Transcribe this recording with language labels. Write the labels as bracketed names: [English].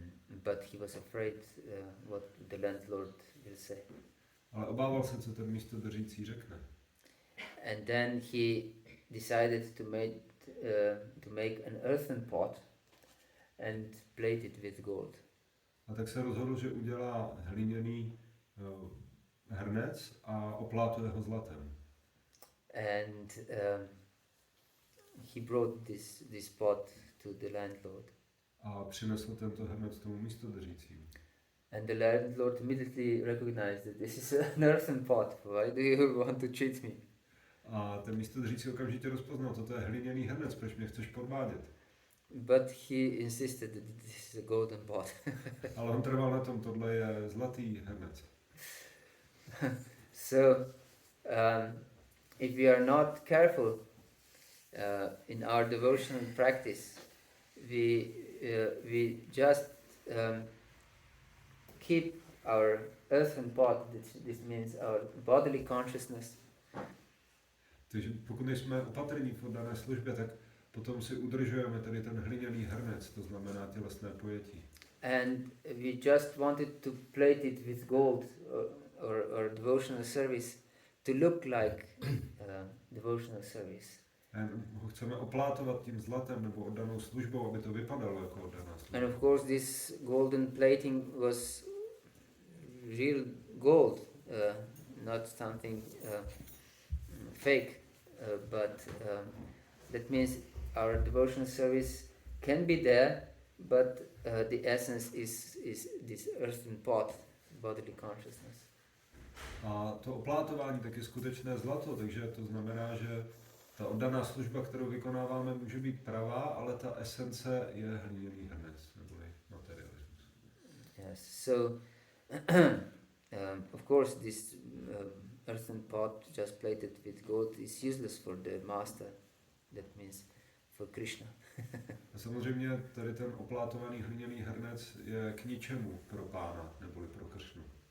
[English] But he was afraid what the landlord will say. [Czech] Ale obával se, co ten místodržící řekne. [English] And then he decided to make an earthen pot and plate it with gold. [Czech] A tak se rozhodl, že udělá hliněný hrnec a oplátuje ho zlatem. [English] And he brought this pot to the landlord. [Czech] A přinesl tento hrnec tomu místodržícímu. [English] And the landlord immediately recognized that this is an earthen pot. Why do you want to cheat me? [Czech] A ten místodržící okamžitě rozpoznal, to je hliněný hrnec, proč mě chceš podvádět. [English] But he insisted that this is a golden pot. [Czech] Ale on trval na tom, tohle je zlatý hrnec. [English] So, if we are not careful in our devotional practice, we just keep our earthen pot. This means our bodily consciousness. [Czech] Takže pokud nejsme opatrní v oddané službě, tak potom si udržujeme tady ten hliněný hrnec, to znamená tělesné pojetí. [English] And we just wanted to plate it with gold or devotional service to look like devotional service. [Czech] Ho chceme oplátovat tím zlatem nebo oddanou službou, aby to vypadalo jako oddaná služba. [English] And of course this golden plating was real gold, not something fake, but that means our devotional service can be there, but the essence is this earthen pot, bodily consciousness. [Czech] A to oplátování tak je skutečné zlato, takže to znamená, že ta oddaná služba, kterou vykonáváme, může být pravá, ale ta esence je hliněný hrnec, neboli materialismus. [English] Yes, so of course this earthen pot just plated with gold is useless for the master, that means for Krishna. [Czech] A samozřejmě tady ten oplátovaný hliněný hrnec je k ničemu pro pána, neboli pro Kršnu.